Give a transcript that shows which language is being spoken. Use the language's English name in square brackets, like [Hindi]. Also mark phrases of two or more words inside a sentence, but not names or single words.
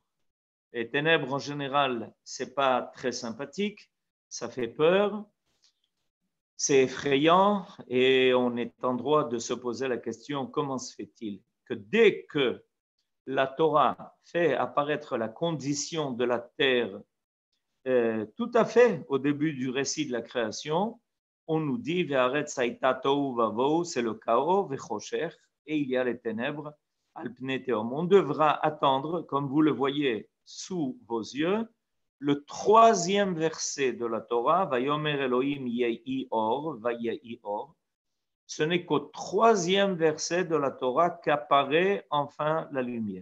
[French] Les ténèbres, en général, ce n'est pas très sympathique, ça fait peur, c'est effrayant et on est en droit de se poser la question, comment se fait-il que dès que la Torah fait apparaître la condition de la terre tout à fait au début du récit de la création, on nous dit [Hebrew] והארץ היתה תהו ובהו, [French] c'est le chaos, ve'choshech, et il y a les ténèbres, [Hebrew] על פני תהום. [French] On devra attendre, comme vous le voyez sous vos yeux, le troisième verset de la Torah, [Hebrew] ויאמר אלהים יהי אור, ויהי אור. [French] Ce n'est qu'au troisième verset de la Torah qu'apparaît enfin la lumière.